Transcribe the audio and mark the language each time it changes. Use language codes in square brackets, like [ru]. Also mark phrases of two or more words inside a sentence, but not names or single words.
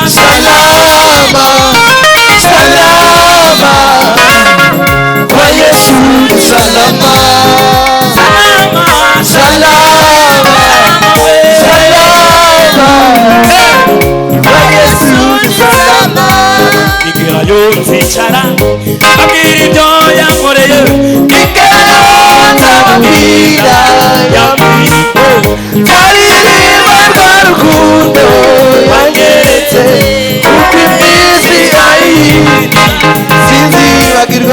[sw] kwa Yesu ni salama kwa Yesu ni salama [rw] igerayo nzicara abwira ibyo yankoreye nzababwira yambwiye nzaririmba rwa rukundo yanyeretse kuko iminsi ayihita sinzibagirwa